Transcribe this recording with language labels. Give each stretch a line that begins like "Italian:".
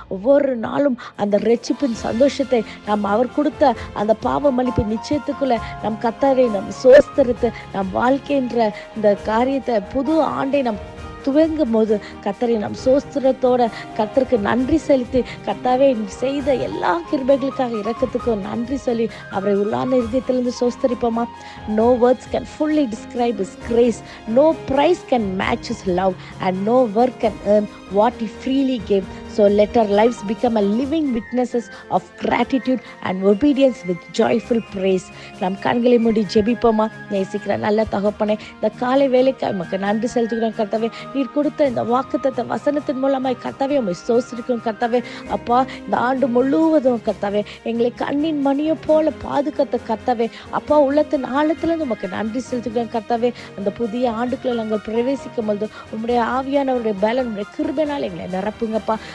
Tamil: ஒவ்வொரு நாளும் அந்த ரட்சிப்பின் சந்தோஷத்தை நாம் அவர் கொடுத்த அந்த பாவ மன்னிப்பு நிச்சயத்துக்குள்ள நம் கர்த்தரை நம் ஸ்தோத்திரித்து நம் வாழ்க்கைன்ற இந்த காரியத்தை புது ஆண்டை நம் துவங்கும் போது கர்த்தரை நம் ஸ்தோத்திரத்தோட கர்த்தருக்கு நன்றி செலுத்தி, கர்த்தாவே செய்த எல்லா கிருபைகளுக்காக இரக்கத்துக்கும் நன்றி சொல்லி அவரை உள்ளான இருதயத்திலிருந்து ஸ்தோத்திரிப்போமா?
English: No words can fully describe his grace, no price can match his love, and no word can earn what he freely gave. So let our lives become a living witnesses of gratitude and obedience with joyful praise.
Tamil: நம் கண்களை மூடி ஜெபிப்போமா? நேசிக்கிற நல்ல தகப்பனே, இந்த காலை வேலைக்கு நமக்கு நன்றி செலுத்துகிறோம் கர்த்தாவே. நீர் கொடுத்த இந்த வாக்குத்தத்த வசனத்தின் மூலமாய் கர்த்தாவே உம்மை ஸ்தோத்திரிக்கிறோம் கர்த்தாவே. அப்பா, இந்த ஆண்டு முழுவதும் கர்த்தாவே எங்களை கண்ணின் மணியை போல பாதுகாத்த கர்த்தாவே. அப்பா, உள்ளத்தின் ஆழத்திலிருந்து உமக்கு நன்றி செலுத்துகிறோம் கர்த்தாவே. அந்த புதிய ஆண்டுக்குள்ள நாங்கள் பிரவேசிக்கும் பொழுது உம்முடைய ஆவியானவருடைய பலன், உம்முடைய கிருபையினால் எங்களை நிரப்புங்கப்பா.